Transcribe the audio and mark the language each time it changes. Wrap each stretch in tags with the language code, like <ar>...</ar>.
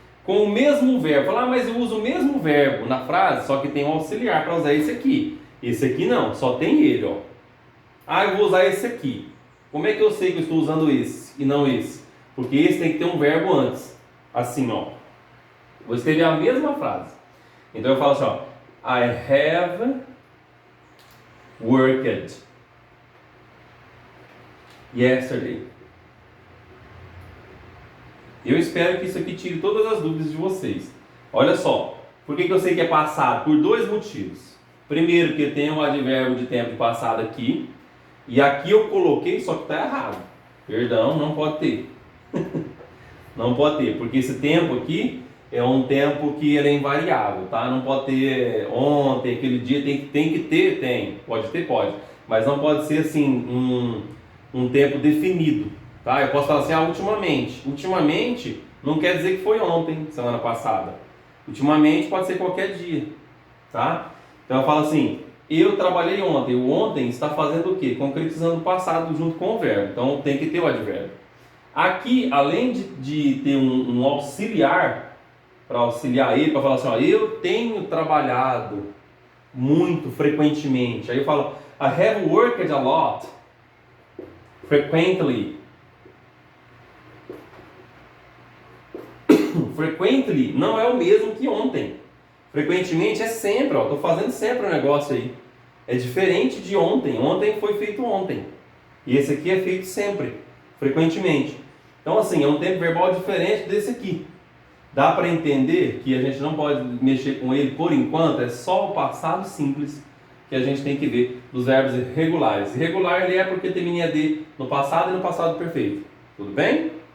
<pt>Com o mesmo verbo, falar, mas eu uso o mesmo verbo na frase, só que tem um auxiliar para usar esse aqui. Esse aqui não, só tem ele, ó. Ah, eu vou usar esse aqui. Como é que eu sei que eu estou usando esse e não esse? Porque esse tem que ter um verbo antes. Assim, ó. Vou escrever a mesma frase. Então eu falo assim, ó.</pt> <en>I have worked yesterday.</en> <pt>Eu espero que isso aqui tire todas as dúvidas de vocês. Olha só, por que eu sei que é passado? Por dois motivos. Primeiro, porque tem um advérbio de tempo passado aqui. E aqui eu coloquei, só que está errado. Perdão, não pode ter. Não pode ter, porque esse tempo aqui é um tempo que ele é invariável, tá? Não pode ter ontem, aquele dia, tem que ter, tem. Pode ter, pode. Mas não pode ser assim, um tempo definido, tá? Eu posso falar assim, ultimamente. Ultimamente não quer dizer que foi ontem, semana passada. Ultimamente pode ser qualquer dia, tá? Então eu falo assim, eu trabalhei ontem. O ontem está fazendo o quê? Concretizando o passado junto com o verbo. Então tem que ter o advérbio. Aqui, além de ter um auxiliar, para auxiliar ele, para falar assim, ó, eu tenho trabalhado muito frequentemente. Aí eu falo,</pt> <en>I have worked a lot, frequently.</en> <pt>Frequently não é o mesmo que ontem. Frequentemente é sempre, ó, estou fazendo sempre o negócio aí. É diferente de ontem. Ontem foi feito ontem. E esse aqui é feito sempre, frequentemente. Então assim, é um tempo verbal diferente desse aqui. Dá para entender que a gente não pode mexer com ele por enquanto, é só o passado simples que a gente tem que ver dos verbos irregulares. Irregular ele é porque termina em AD no passado e no passado perfeito. Tudo bem?</pt>